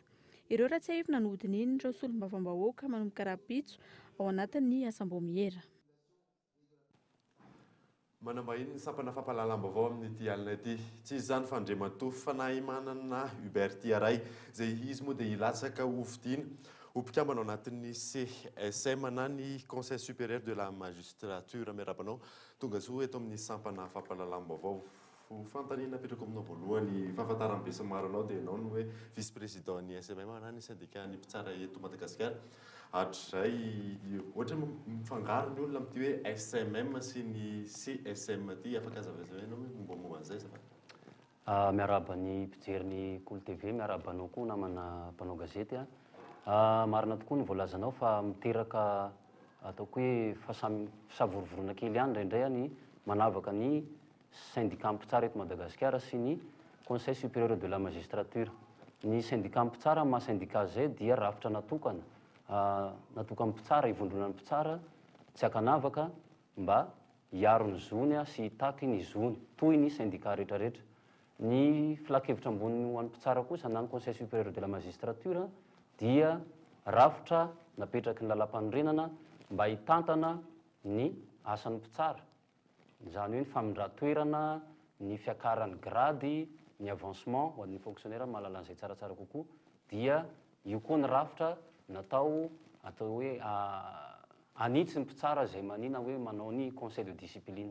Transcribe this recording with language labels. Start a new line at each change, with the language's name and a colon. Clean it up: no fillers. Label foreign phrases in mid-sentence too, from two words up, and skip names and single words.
Malagasy: Ireo ratsahivina no hodininy ireo solombavambahoaka manomboka raha-pitso ao anatin'ny asam-bomiera. Manambahiny ny sampana fampahalalam-baovao amin'ity alina ity. Tsy izany fandreman-tofo fa nahimanana Hubert Tiaray izay izy moa dia hilatsaka hovidiana ho mpikambana ao anatin'ny CSM na ny
French: Conseil supérieur de la magistrature
Malagasy: miarabanao tonga zo eto amin'ny sampana fampahalalam-baovao. Fantaniana apetrako aminao voalohany fahafantaran'ny be sy maro anao dia ianao no hoe
French: vice président
Malagasy: ny SMM na ny syndicat ny mpitsara eto Madagasikara. Hatrizay ohatra mifangaro ny olona amin'ity hoe SMM sy ny CSM ty afaka hazavazana ianao hoe mombamomba an'izay zava. Miaraba ny mpijery ny Kolo TV, miaraba anao koa namana mpanao gazety. Marina tokoa ny voalazanao fa miteraka ataoko hoe fisavorovorona kely ihany indraindray ny manavaka ny syndicat mpitsara eto Madagasikara sy ny
French: Conseil supérieur de la magistrature.
Malagasy: Ny syndicat mpitsara ma syndicat zay dia rafitra natokana natokana mpitsara ivondrona ny mpitsara tsy akanavaka mba hiaro ny zony sy hitaky ny zony toy ny syndicat rehetrarehetra. Ny filakevitra ambony ho an'ny mpitsara kosa na ny
French: Conseil supérieur de la magistrature
Malagasy: dia rafitra napetraky ny lalam-panorenana mba hitantana ny asan'ny mpitsara. Izany hoe ny famindra-toerana, ny fiakaran'ny grady, ny avancement ho an'ny fonctionnaire mahalala an'izay tsaratsara kokoa, dia io koa ny rafitra natao atao hoe anitsy ny mpitsara izay manina hoe manao ny
French: conseil de discipline.